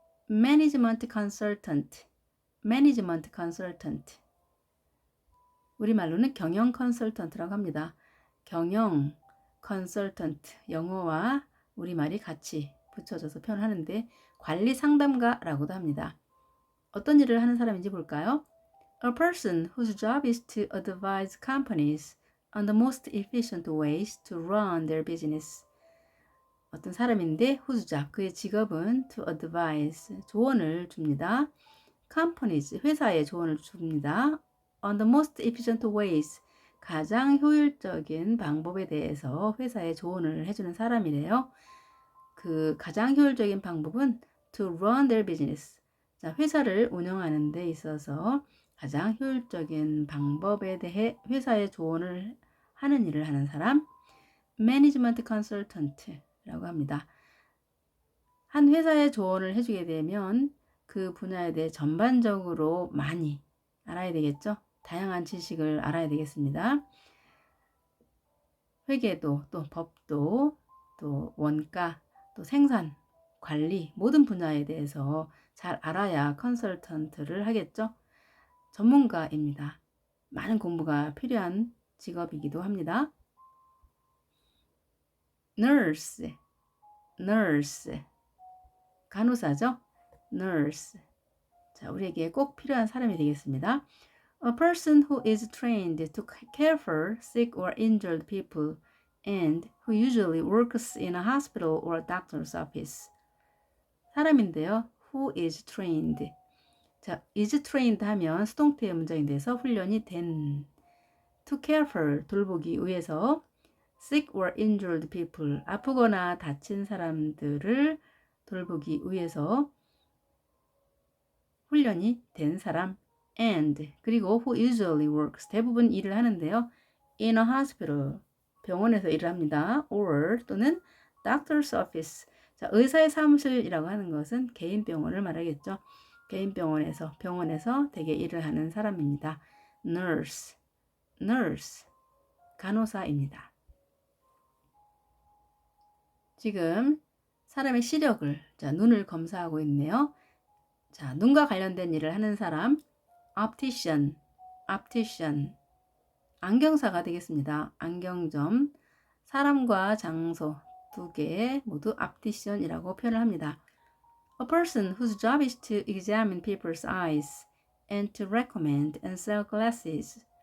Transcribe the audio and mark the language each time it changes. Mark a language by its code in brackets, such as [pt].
[en] Management Consultant, Management Consultant. [ko] 우리말로는 경영 컨설턴트라고 합니다. 경영 컨설턴트, 영어와 우리말이 같이 붙여져서 표현하는데 관리 상담가라고도 합니다. 어떤 일을 하는 사람인지 볼까요? [en] A person whose job is to advise companies on the most efficient ways to run their business. [ko] 어떤 사람인데 [en] whose job, [ko] 그의 직업은 [en] to advise, [ko] 조언을 줍니다. companies, 회사에 조언을 줍니다. [en] on the most efficient ways, [ko] 가장 효율적인 방법에 대해서 회사에 조언을 해주는 사람이래요. 그 가장 효율적인 방법은 [en] to run their business. [ko] 자, 회사를 운영하는 데 있어서 가장 효율적인 방법에 대해 회사에 조언을 하는 일을 하는 사람, 매니지먼트 컨설턴트라고 합니다. 한 회사에 조언을 해주게 되면 그 분야에 대해 전반적으로 많이 알아야 되겠죠. 다양한 지식을 알아야 되겠습니다. 회계도, 또 법도, 또 원가, 또 생산, 관리, 모든 분야에 대해서 잘 알아야 컨설턴트를 하겠죠. 전문가입니다. 많은 공부가 필요한 직업이기도 합니다. [en] nurse, nurse, [ko] 간호사죠. [en] nurse. [ko] 자, 우리에게 꼭 필요한 사람이 되겠습니다. [en] A person who is trained to care for sick or injured people and who usually works in a hospital or a doctor's office. [ko] 사람인데요. [en] Who is trained. [ko] 자, [en] is trained [ko] 하면 수동태의 문장이 돼서 훈련이 된. [en] To care for, [ko] 돌보기 위해서. [en] sick or injured people, [ko] 아프거나 다친 사람들을 돌보기 위해서 훈련이 된 사람. and, 그리고 [en] who usually works, [ko] 대부분 일을 하는데요. [en] in a hospital, [ko] 병원에서 일을 합니다. [en] or [ko] 또는 [en] doctor's office. [ko] 자, 의사의 사무실이라고 하는 것은 개인 병원을 말하겠죠. 개인 병원에서 대개 일을 하는 사람입니다. [en] nurse, nurse, [ko] 간호사입니다. 지금 사람의 시력을, 자, 눈을 검사하고 있네요. 자, 눈과 관련된 일을 하는 사람, optician, optician, 안경사가 되겠습니다. 안경점, 사람과 장소 두 개 모두 optician이라고 표현을 합니다. [en] A person whose job is to examine people's eyes and to recommend and sell glasses.